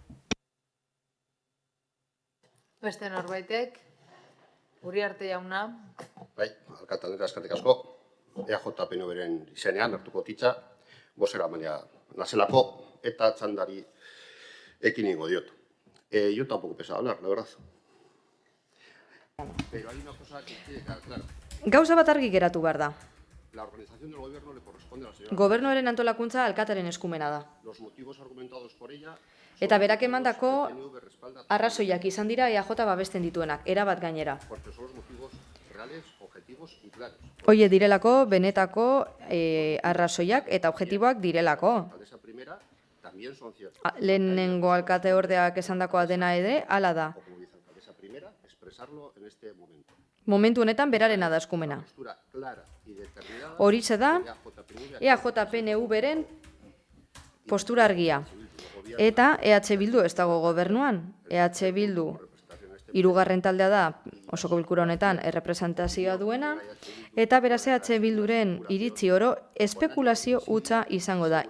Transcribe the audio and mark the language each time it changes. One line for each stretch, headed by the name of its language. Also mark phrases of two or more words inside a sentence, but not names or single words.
Basque: Beste norbaitek, Uriarte jauna. Bai, alkate Andrea, eskerrik asko. EAJ PNV-ren izenean hartuko hitza, bozeramailea nazelako eta txandari ekin egingo diot.
Spanish: Yo tampoco pensaba hablar, la verdad. Pero hay una cosa que tiene que quedar clara.
Basque: Gauza bat argi geratu behar da.
Spanish: La organización del gobierno le corresponde a la señora.
Basque: Gobernuaren antolakuntza alkatearen eskumena da.
Spanish: Los motivos argumentados por ella.
Basque: Eta berak emandako arrazoiak izan dira EAJ babesten dituenak, erabat gainera.
Spanish: Porque son los motivos reales, objetivos y claros.
Basque: Hoie direlako, benetako arrazoiak eta objektiboak direlako.
Spanish: Esa primera también son ciertos.
Basque: Lehenengo alkate ordeak esandakoa dena ere, hala da.
Spanish: Como dice esa primera, expresarlo en este momento.
Basque: Momentu honetan berarena da eskumena. Horixe da EAJ-PNV-ren postura argia. Eta EH Bildu ez dago gobernuan. EH Bildu hirugarren taldea da osoko bilkura honetan errepresentazioa duena, eta beraz EH Bilduren iritzi oro espekulazio hutsa izango da.